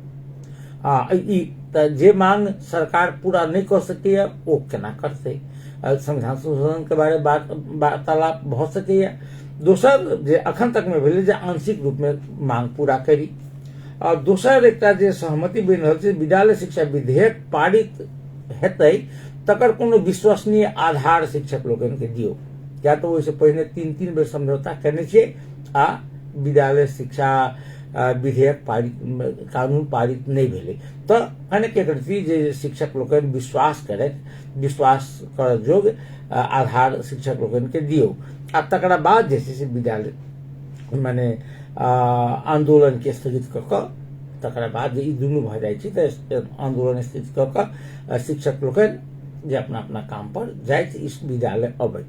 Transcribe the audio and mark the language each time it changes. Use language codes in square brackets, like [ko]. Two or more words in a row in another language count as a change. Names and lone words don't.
[mai] जे मांग सरकार पूरा नहीं कर सकैया ओ केना करतै? संविधान संशोधन के बारे वार्तालाप भऽ सकैया। दोसर जे अखन तक में भेलै जे आंशिक रूप में मांग पूरा करी। और दोसर एकटा जे सहमति बनि रहल छै, विद्यालय शिक्षा विधेयक पारित हेतै तकर कोनो विश्वसनीय आधार शिक्षक लोकनि के दियौ। या तो ओहिसे पहिने 3-3 बेर समझौता केने छियै आ विद्यालय शिक्षा विधेयक पारित, कानून पारित नहीं भेलै, तऽ कने के करती जे शिक्षक लोकनि विश्वास करऽ योग्य आधार शिक्षक लोकनि के दियौ। आ तकरा बाद जे छै से विद्यालय माने आंदोलन के स्थगित कऽ कऽ तकरा बाद जे ई दुनू भऽ जाइ छै तऽ आंदोलन स्थगित कऽ कऽ शिक्षक लोकनि जे अपना अपना काम पर जाइत इस विद्यालय अबैत।